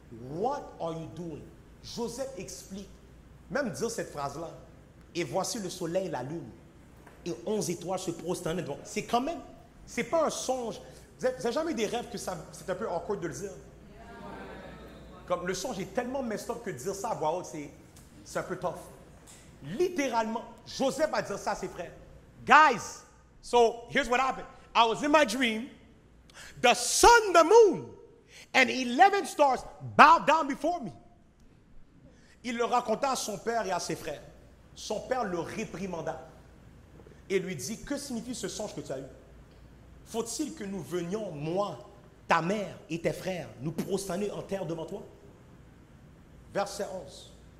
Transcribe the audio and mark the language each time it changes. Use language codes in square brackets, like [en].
[en] What are you doing? [fr] Joseph explique, même dire cette phrase-là, et voici le soleil, la lune, et 11 étoiles se prosternaient devant. C'est quand même, c'est pas un songe. Vous n'avez jamais eu des rêves que c'est un peu awkward de le dire? Comme le songe est tellement [en] messed up [fr] que dire ça à voix haute, c'est un peu tough. Littéralement, Joseph a dit ça à ses frères. [en] Guys, so here's what happened. I was in my dream. The sun, the moon, and 11 stars bowed down before me. [fr] Il le raconta à son père et à ses frères. Son père le réprimanda et lui dit, que signifie ce songe que tu as eu? Faut-il que nous venions, moi, ta mère et tes frères, nous prosterner en terre devant toi? Verset 11.